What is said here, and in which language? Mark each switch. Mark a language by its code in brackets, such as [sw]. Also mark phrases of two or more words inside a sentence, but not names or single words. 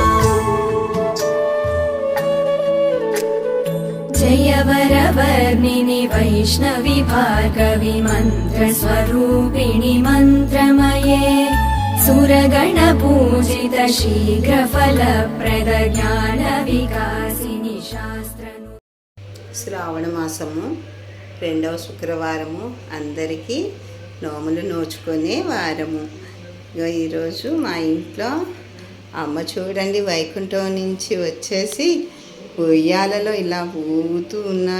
[sa] जय वरवर्णिनि वैष्णवि भार्गवि मन्त्रस्वरूपिणि मन्त्रमये सुरगणपूजित शीघ्रफलप्रद ज्ञानविकासिनि शास्त्रनु। [te] శ్రావణ మాసము 2వ శుక్రవారము అందరికీ నోములు నోచుకునే వారము. ఈరోజు మా ఇంట్లో అమ్మ చూడండి వైకుంఠం నుంచి వచ్చేసి ఉయ్యాలలో ఇలా ఊగుతూ ఉన్నారు.